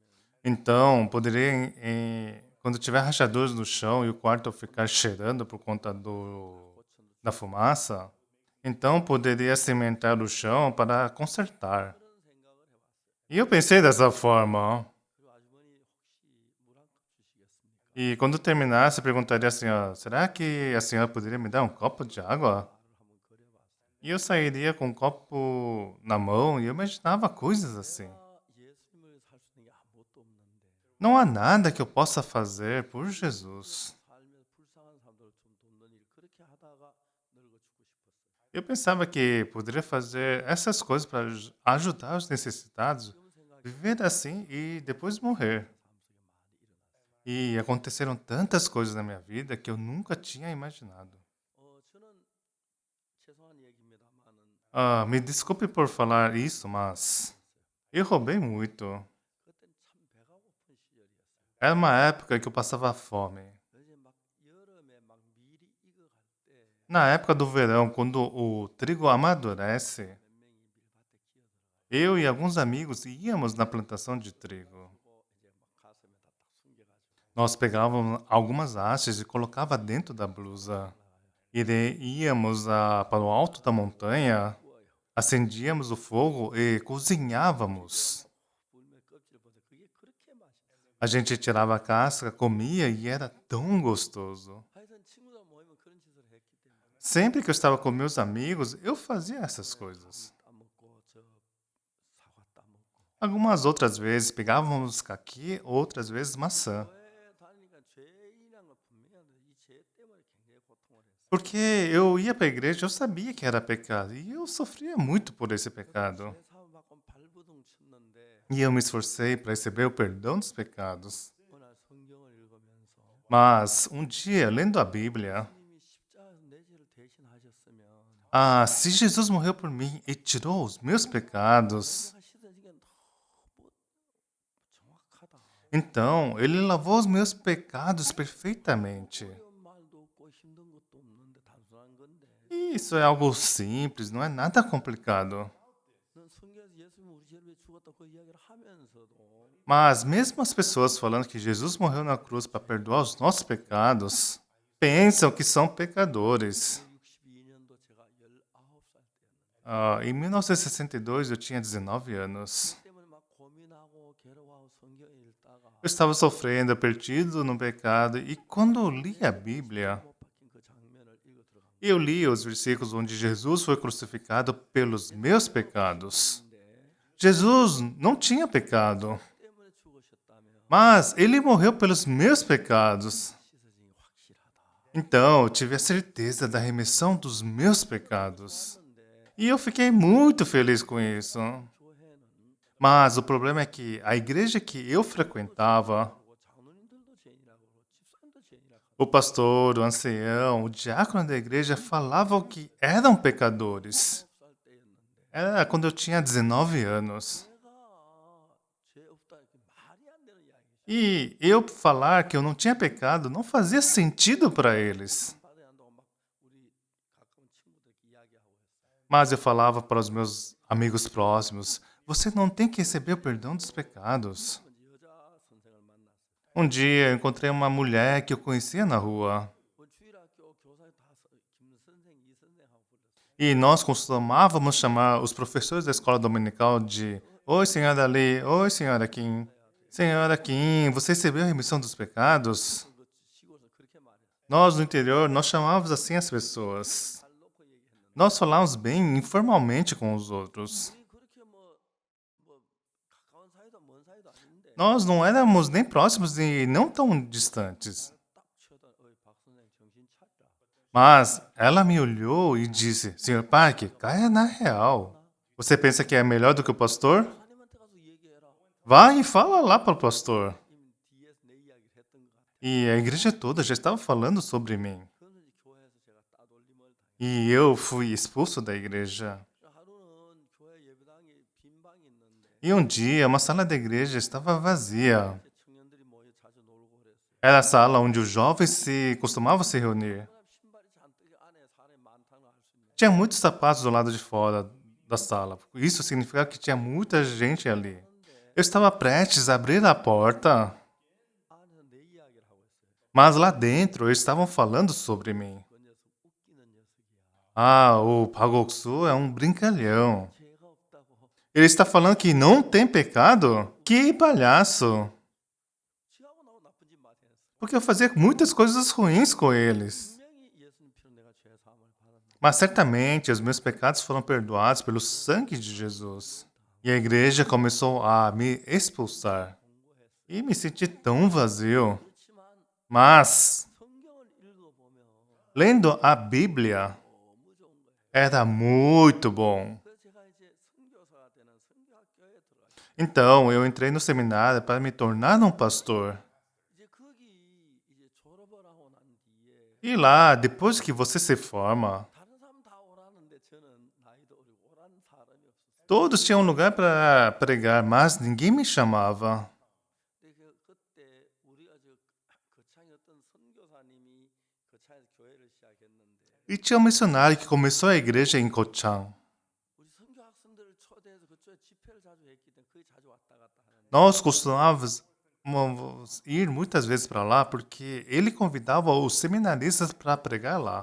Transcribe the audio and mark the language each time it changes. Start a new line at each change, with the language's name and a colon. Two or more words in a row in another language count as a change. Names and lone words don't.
Portuguese: Então, poderia, quando tiver rachaduras no chão e o quarto ficar cheirando por conta
Korean: 고쳐
Portuguese: da fumaça, então poderia cimentar o chão para consertar.
Korean: 그런 생각을 해봤어요.
Portuguese: E eu pensei dessa forma.
Korean: 그리고 아주머니 혹시 물 한 컵 주시겠습니까?
Portuguese: E quando terminasse, eu perguntaria assim, ó, será que a senhora poderia me dar um copo de água?
Korean: 말을 한번 그려봤어요.
Portuguese: E eu sairia com um copo na mão e eu imaginava coisas assim.
Korean: 내가 예수님을 살 수 있는 게 아무것도 없는데
Portuguese: Não há nada que eu possa fazer por Jesus.
Korean: 살면서 불쌍한 사람들을 좀 돕는 일 그렇게 하다가 늙어 죽고 싶었어요.
Portuguese: Eu pensava que poderia fazer essas coisas para ajudar os necessitados,
Korean: 지금 생각해
Portuguese: viver assim e depois morrer.
Korean: 삶 속에 많이 일어났어요.
Portuguese: E aconteceram tantas coisas na minha vida que eu nunca tinha imaginado.
Korean: 저는 죄송한 얘기입니다만은
Portuguese: Me desculpe por falar isso, mas eu roubei muito.
Korean: 그때는 참 배가 고픈 시절이었어요.
Portuguese: Era uma época que eu passava fome.
Korean: 이제 막 여름에 막 밀이 익어갈 때
Portuguese: Na época do verão, quando o trigo amadurece,
Korean: 몇 명이 밀밭에 기어 들어가요.
Portuguese: eu e alguns amigos íamos na plantação de trigo.
Korean: 그리고 이제 막 가슴에다 딱 숨겨가지고
Portuguese: Nós pegávamos algumas hastes e colocava dentro da blusa. E íamos para o alto da montanha,
Korean: 구워요.
Portuguese: acendíamos o fogo e cozinhávamos.
Korean: 불매 껍질보다 그게 그렇게 맛있어요.
Portuguese: A gente tirava a casca, comia e era tão gostoso.
Korean: 하여튼 친구들 모이면 그런 짓을 했기 때문에
Portuguese: Sempre que eu estava com meus amigos, eu fazia essas coisas.
Korean: 따먹고 저 사과 따먹고
Portuguese: Algumas outras vezes pegávamos caqui, outras vezes maçã.
Korean: 교회 다니니까 죄인이란 걸 분명히 하는데 이 죄 때문에 굉장히 고통을 했어요.
Portuguese: Porque eu ia para a igreja, eu sabia que era pecado e eu sofria muito por esse pecado.
Korean: 죄 사함 받고 발버둥 쳤는데
Portuguese: E eu me esforcei para receber o perdão dos pecados.
Korean: 어느 날 성경을 읽으면서
Portuguese: Mas um dia, lendo a Bíblia,
Korean: 예수님이 십자가에서 내 죄를 대신하셨으면
Portuguese: se Jesus morreu por mim e tirou os meus pecados,
Korean: 내가 씻어진 게 너무 정확하다.
Portuguese: então ele lavou os meus pecados perfeitamente.
Korean: 어려운 말도 없고 힘든 것도 없는데 단순한 건데
Portuguese: E isso é algo simples, não é nada complicado.
Korean: 넌 성경에서 예수님 우리 죄를 위해 죽었다 그 이야기를 하면서도
Portuguese: Mas mesmo as pessoas falando que Jesus morreu na cruz para perdoar os nossos pecados, pensam que são pecadores.
Korean: 62년도 제가 19살 때였는데
Portuguese: Em 1962 eu tinha 19 anos.
Korean: 그 때문에 막 고민하고 괴로워하고 성경을 읽다가
Portuguese: Eu estava sofrendo, perdido no pecado, e quando eu li a Bíblia,
Korean: 못 박힌 그 장면을 읽어 들어간
Portuguese: eu li os versículos onde Jesus foi crucificado pelos meus pecados.
Korean: 건데
Portuguese: Jesus não tinha pecado,
Korean: 때문에 죽으셨다면
Portuguese: mas ele morreu pelos meus pecados.
Korean: 씻어짐이 확실하다.
Portuguese: Então eu tive a certeza da remissão dos meus pecados.
Korean: 좋았는데
Portuguese: E eu fiquei muito feliz com isso.
Korean: 교회는
Portuguese: Mas o problema é que a igreja que eu frequentava,
Korean: 하고 장로님들도 죄인이라고 그러고 집사님도 죄인이라고
Portuguese: o pastor, o ancião, o diácono da igreja falavam que eram pecadores.
Korean: 19살 때였는데
Portuguese: Era quando eu tinha 19 anos.
Korean: 내가 죄 없다 이렇게 말이 안 되는 이야기죠.
Portuguese: E eu falar que eu não tinha pecado não fazia sentido para eles.
Korean: 받아야 한다고 막 우리 가까운 친구들께 이야기하고 했어요.
Portuguese: Mas eu falava para os meus amigos próximos: você não tem que receber o perdão dos pecados.
Korean: 그 여자 선생을 만났어요.
Portuguese: Um dia eu encontrei uma mulher que eu conhecia na rua.
Korean: 그 주일학교 교사에 다 김 선생, 이 선생하고 불렀어요.
Portuguese: E nós costumávamos chamar os professores da escola dominical de Oi, senhora Ali. Oi, senhora Kim. Senhora Kim, você recebeu a remissão dos pecados?
Korean: 그 시골에서 그렇게 말했어요.
Portuguese: Nós, no interior, nós chamávamos assim as pessoas.
Korean: 잘 놓고 얘기했는데
Portuguese: Nós falávamos bem informalmente com os outros.
Korean: 우리 그렇게 뭐 가까운 사이도 먼 사이도 아닌데
Portuguese: Nós não éramos nem próximos e não tão distantes.
Korean: 딱 쳐다 어이 박 선생 정신 차리라.
Portuguese: Mas ela me olhou e disse: Senhor Park, caia na real. Você pensa que é melhor do que o pastor?
Korean: 하나님한테 가서 얘기해라.
Portuguese: Vai e fala lá para o pastor.
Korean: 이미 뒤에서 내 이야기를 했던 것 같아요.
Portuguese: E a igreja toda já estava falando sobre mim.
Korean: 그러면서 이제 교회에서 제가 따돌림을 당했어요.
Portuguese: E eu fui expulso da igreja.
Korean: 하루는 교회 예배당에 빈 방이 있는데
Portuguese: E um dia, uma sala da igreja estava vazia.
Korean: 이제 청년들이 모여 자주 놀고 그랬어요.
Portuguese: Era a sala onde os jovens costumavam se reunir.
Korean: 그럼 신발이 잔뜩 안에 사람이 많다는 걸 알 수 있네요.
Portuguese: Tinha muitos sapatos do lado de fora da sala. Isso significava que tinha muita gente ali. Eu estava prestes a abrir a porta,
Korean: 안에서 내 이야기를 하고 있어요.
Portuguese: mas lá dentro eles estavam falando sobre mim.
Korean: 그 녀석 웃기는 녀석이야.
Portuguese: Ah, o Pagoksu é um brincalhão.
Korean: 죄가 없다고.
Portuguese: Ele está falando que não tem pecado? Que palhaço!
Korean: 지하고 나하고 나쁜 짓 많이 했어.
Portuguese: Porque eu fazia muitas coisas ruins com eles.
Korean: 분명히 예수님 피로 내가 죄 사함을 받았는데
Portuguese: Mas certamente os meus pecados foram perdoados pelo sangue de Jesus. E a igreja começou a me expulsar.
Korean: 공고했어.
Portuguese: E me senti tão vazio.
Korean: 그렇지만
Portuguese: Mas,
Korean: 성경을 읽어보면
Portuguese: lendo a Bíblia,
Korean: 너무 좋은 거예요.
Portuguese: era muito bom.
Korean: 그래서 제가 이제 선교사가 되는 선교학교에 들어갔어요.
Portuguese: Então, eu entrei no seminário para me tornar um pastor.
Korean: 이제 거기 이제 졸업을 하고 난 뒤에
Portuguese: E lá, depois que você se forma,
Korean: 다른 사람 다 오라는데 저는 나이도 어리고 오라는 사람이 없었어요.
Portuguese: todos tinham lugar para pregar, mas ninguém me chamava.
Korean: 근데 그때 우리가 거창에 어떤 선교사님이 거창에서 교회를 시작했는데
Portuguese: E tinha um missionário que começou a igreja em Kochang.
Korean: 우리 선교 학생들을 초대해서 그쪽에 집회를 자주 했기 때문에 거기 자주 왔다 갔다 하는데
Portuguese: Nós costumávamos ir muitas vezes para lá porque ele convidava os seminaristas para pregar lá.